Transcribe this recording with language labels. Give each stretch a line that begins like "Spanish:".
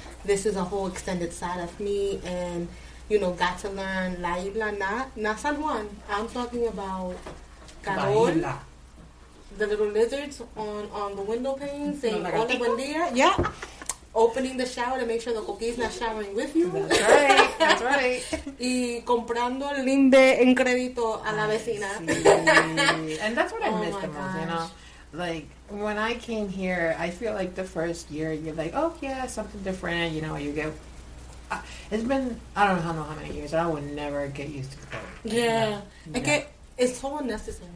English: This is a whole extended side of me. And, you know, got to learn La Isla, not San Juan. I'm talking about Carol, the little lizards on the window panes, saying
Spanish: hola, buen dia.
English: Yeah. Opening the shower to make sure the coquí is not showering with you. That's right. That's right.
Spanish: Y comprando el linde en crédito a la vecina. Sí.
English: And that's what I miss the most, gosh. you know? Like, when I came here, I feel like the first year, you're like, oh, yeah, something different, you know, you get... it's been, I don't know how many years, but I would never get used to it. Yeah. It's so unnecessary.